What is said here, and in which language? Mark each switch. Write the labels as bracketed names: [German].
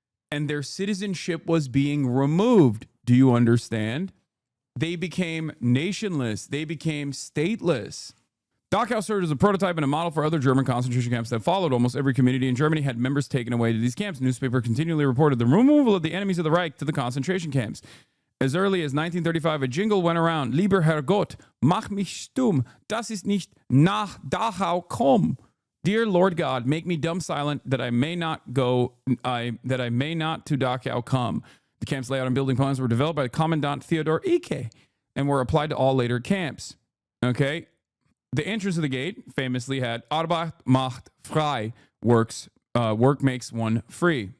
[English] And their citizenship was being removed. Do you understand? They became nationless. They became stateless. Dachau served as a prototype and a model for other German concentration camps that followed. Almost every community in Germany had members taken away to these camps. Newspaper continually reported the removal of the enemies of the Reich to the concentration camps. As early as 1935, a jingle went around, [German] Lieber Herrgott, mach mich stumm, das ist nicht nach Dachau komm. [English] Dear Lord God, make me dumb silent that I may not go, that I may not to Dachau come. The camp's layout and building plans were developed by Commandant Theodor Ike and were applied to all later camps. Okay. The entrance of the gate famously had [German] Arbeit macht frei, [English] work makes one free.